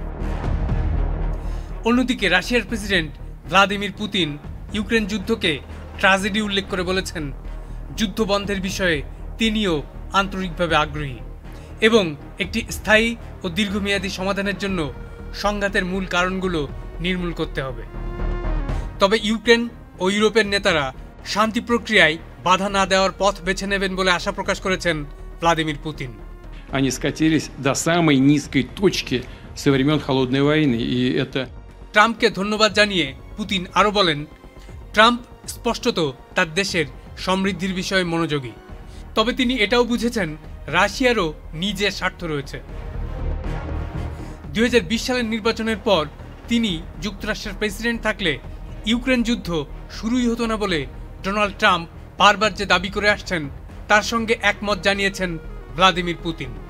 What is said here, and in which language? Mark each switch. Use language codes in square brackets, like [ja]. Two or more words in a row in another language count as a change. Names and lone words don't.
[bn] অন্যদিকে রাশিয়ার প্রেসিডেন্ট ভ্লাদিমির পুতিন ইউক্রেন যুদ্ধকে ট্র্যাজেডি উল্লেখ করে বলেছেন, যুদ্ধ বন্ধের বিষয়ে তিনিও আন্তরিকভাবে আগ্রহী এবং একটি স্থায়ী ও দীর্ঘমেয়াদী সমাধানের জন্য সংঘাতের মূল কারণগুলো নির্মূল করতে হবে। তবে ইউক্রেন ও ইউরোপের নেতারা শান্তি প্রক্রিয়ায় বাধা না দেওয়ার পথ বেছে নেবেন বলে আশা প্রকাশ করেছেন ভ্লাদিমির পুতিন। [ru] Они скатились до самой низкой точки со времен Холодной войны, и это... [bn] ট্রাম্পকে ধন্যবাদ জানিয়ে পুতিন আরও বলেন, ট্রাম্প স্পষ্টত তার দেশের সমৃদ্ধির বিষয়ে মনোযোগী, তবে তিনি এটাও বুঝেছেন রাশিয়ারও নিজের স্বার্থ রয়েছে। 2020 সালের নির্বাচনের পর তিনি যুক্তরাষ্ট্রের প্রেসিডেন্ট থাকলে ইউক্রেন যুদ্ধ শুরুই হতো না বলে ডোনাল্ড ট্রাম্প বারবার যে দাবি করে আসছেন তার সঙ্গে একমত জানিয়েছেন ভ্লাদিমির পুতিন।